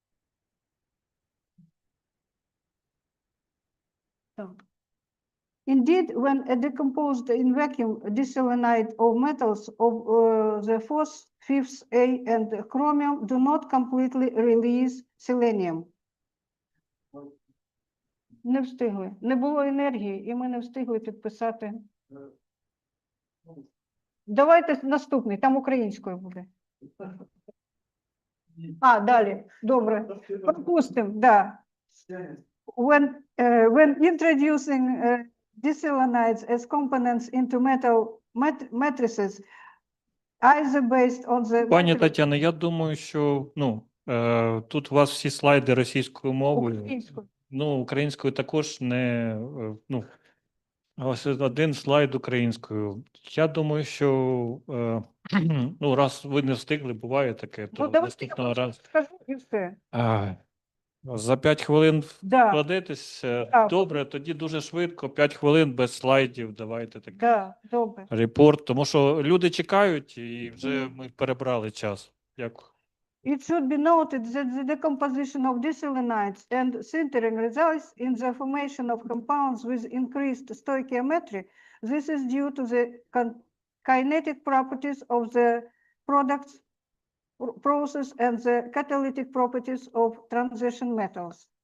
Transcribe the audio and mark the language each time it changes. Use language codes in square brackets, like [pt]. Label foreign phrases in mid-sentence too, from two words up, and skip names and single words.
[en] Indeed, when decomposed in vacuum diselenide of metals of the 4th, 5th A and chromium do not completely release selenium. [uk] Не встигли. Не було енергії, і ми не встигли підписати. Давайте наступний, там українською буде. Далі. Добре. Пропустимо, да. [en] When introducing diselenides as components into metal matrices, either based on the... [uk] Пані Тетяно, я думаю, що тут у вас всі слайди російською мовою. Українською. Українською також не... Ось один слайд українською. Я думаю, що раз ви не встигли, буває таке, то наступного разу. Скажу і все. За 5 хвилин вкладетесь. Добре, тоді дуже швидко, 5 хвилин без слайдів, давайте так. Репорт, тому що люди чекають і вже ми перебрали час. Дякую. [en] It should be noted that the decomposition of diselenides and sintering results in the formation of compounds with increased stoichiometry. This is due to the kinetic properties of the products process and the catalytic properties of transition metals.